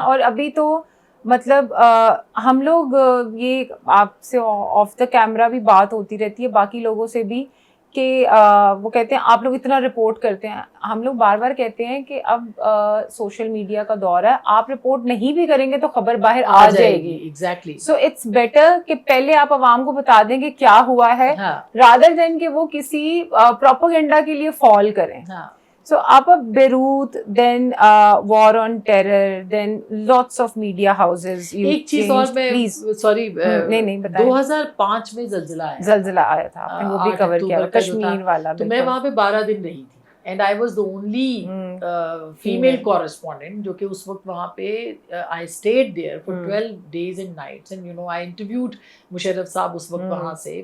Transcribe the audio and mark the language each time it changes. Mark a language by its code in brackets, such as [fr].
[ur] اور ابھی تو مطلب ہم لوگ یہ آپ سے آف دا کیمرہ بھی بات ہوتی رہتی ہے باقی لوگوں سے بھی کہ وہ کہتے ہیں آپ لوگ اتنا رپورٹ کرتے ہیں. ہم لوگ بار بار کہتے ہیں کہ اب سوشل میڈیا کا دور ہے, آپ رپورٹ نہیں بھی کریں گے تو خبر باہر آ جائے گی. [en] Exactly. So it's better [ur] کہ پہلے آپ عوام کو بتا دیں کہ کیا ہوا ہے, [en] rather than [ur] کہ وہ کسی پروپیگنڈا کے لیے فال کریں. [en] So up of Beirut, then war on terror, then lots of media houses. [ur] ایک چیز اور میں سوری, نہیں بتائیں, 2005 میں زلزلہ آیا تھا, آپ نے وہ بھی کور کیا, کشمیر والا. تو میں وہاں پہ 12 دن رہی تھی, [en] and I was the only female correspondent [ur] جو کہ اس وقت وہاں پہ [en] I stayed there for 12 days and nights, and you know I interviewed [ur] Musharraf صاحب اس وقت وہاں سے.